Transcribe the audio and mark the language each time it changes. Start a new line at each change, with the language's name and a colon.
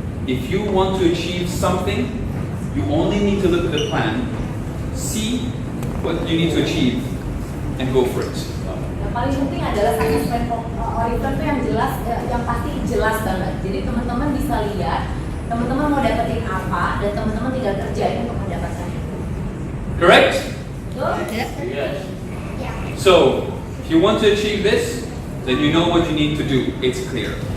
English: If you want to achieve something, you only need to look at the plan, see what you need to achieve, and go for it.
Indonesian: yang paling penting adalah success plan Oriflame itu yang jelas, yang pasti jelas banget. Jadi teman-teman bisa lihat, teman-teman mau dapetin apa, dan teman-teman tinggal kerjain untuk mendapatkannya.
English: Correct?
Indonesian: Betul?
English: So, if you want to achieve this, then you know what you need to do. It's clear.